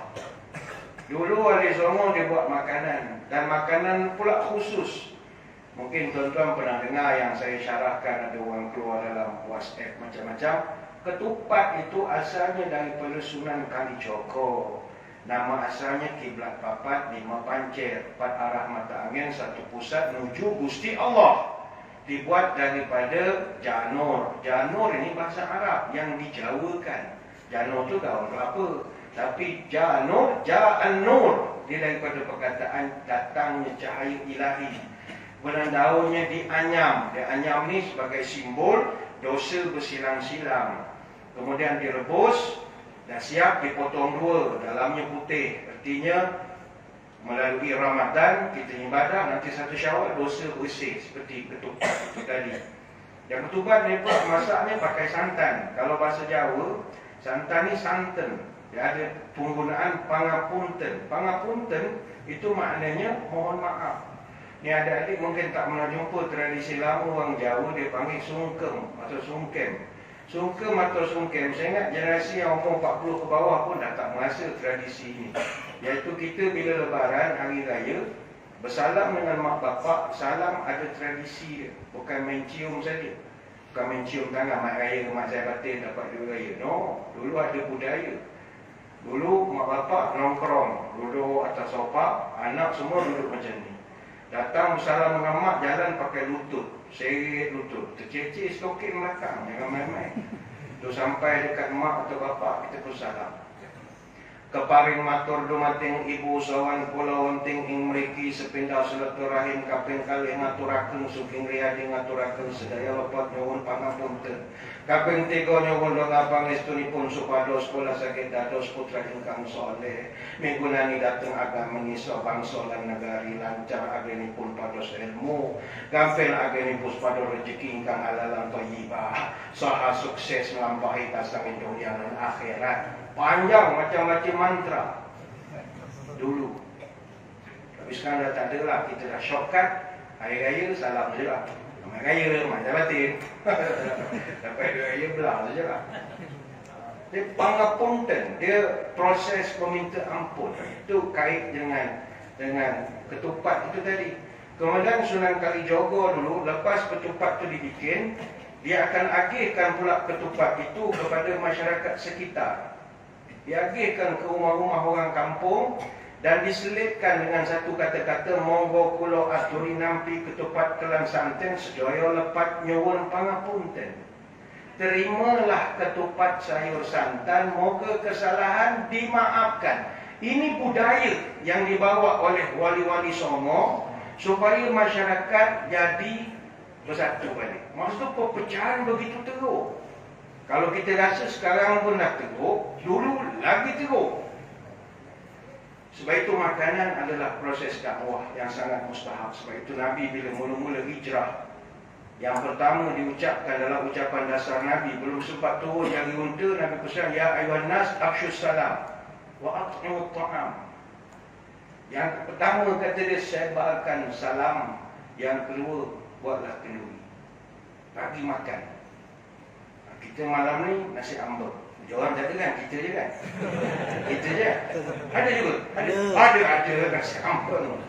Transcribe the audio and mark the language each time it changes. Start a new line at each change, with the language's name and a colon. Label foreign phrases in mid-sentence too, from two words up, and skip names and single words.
Malay: Dulu Wali Songo dia buat makanan. Dan makanan pula khusus. Mungkin tuan-tuan pernah dengar yang saya syarahkan, ada orang keluar dalam WhatsApp macam-macam. Ketupat itu asalnya daripada Sunan Kalijogo. Nama asalnya
Javanese: kiblat papat,
Malay: 5 pancir, 4 arah mata angin, 1 pusat menuju Gusti Allah. Dibuat daripada janur. Janur ini bahasa Arab yang dijawakan. Janur itu daun kelapa. Tapi janur,
Arabic: جاء النور.
Malay: Dia daripada perkataan datangnya cahaya ilahi. Kemudian daunnya dianyam. Dianyam ni sebagai simbol dosa bersilang-silang. Kemudian direbus, dah siap dipotong 2, dalamnya putih. Artinya melalui Ramadan kita ibadah, nanti 1 Syawal dosa bersih seperti ketupat itu tadi. Yang ketupat ni pun masaknya pakai santan. Kalau bahasa Jawa, santan ni santen. Dia ada penggunaan pangapunten. Pangapunten itu maknanya mohon maaf. Ni adik-adik mungkin tak pernah jumpa tradisi lama orang Jawa, dia panggil sungkem atau sungkem. Sungkem atau sungkem, saya ingat generasi yang umur 40 ke bawah pun dah tak merasa tradisi ini. Iaitu kita bila lebaran, hari raya, bersalam dengan mak bapak. Salam ada tradisi dia, bukan main cium saja. Bukan main cium tangan, mak raya, mak saya batin dapat duit raya. No, dulu ada budaya. Dulu mak bapak nongkrong, duduk atas sofa, anak semua duduk macam ni. Datang salam dengan mak, jalan pakai lutut, seret lutut, tercecik stokin belakang, jangan main-main. Tu sampai dekat mak atau bapak, kita pun salam.
Javanese: Keparing matur dumating ibu sawan kula wonting ing mriki sepindhah silaturahim kaping kalih ngaturaken sugeng riyadi ngaturaken sedaya lepot nyuwun pangapunten. Kaping 3 nyuwun donga pangestunipun supados kula saged dados putra ingkang saleh migunani dhateng agama nisa bangsa lan negari lancar agenipun pados ilmu gampil agenipun pados rejeki ingkang halalan thayyibah saha sukses nglampahi tasawuf dunia lan akhirat.
Malay: Panjang macam-macam mantra dulu. Tapi sekarang dah tak ada lah. Kita dah shortcut. Hari raya salam je lah. Hari raya macam batin. Sampai hari raya belah saja lah. Dia pangapunten. Dia proses meminta ampun. Itu kait dengan ketupat itu tadi. Kemudian Sunan Kalijogo dulu, lepas ketupat itu dibikin, dia akan agihkan pula ketupat itu kepada masyarakat sekitar. Diagihkan ke rumah-rumah orang kampung dan diselitkan dengan satu kata-kata
Javanese: monggo kula aturi nampi ketupat kelan santen sedaya lepat nyuwun pangapunten.
Malay: Terimalah ketupat sayur santan, moga kesalahan dimaafkan. Ini budaya yang dibawa oleh wali-wali Songo supaya masyarakat jadi bersatu balik. Maksud perpecahan begitu teruk. Kalau kita rasa sekarang pun dah teruk, dulu lagi teruk. Sebab itu makanan adalah proses dakwah yang sangat mustahab. Sebab itu Nabi bila mula-mula hijrah, yang pertama diucapkan dalam ucapan dasar Nabi, belum sempat turun jari unta, Nabi pesan,
Arabic: يا أيها الناس أفشوا السلام وأطعموا الطعام.
Malay: Yang pertama kata dia, sebarkan salam. Yang kedua, buatlah kenduri, bagi makan. Kita malam ni nasi ambeng. Orang tak ada kan? Kita je kan? Kita je. Ada juga? Ada nasi ambeng.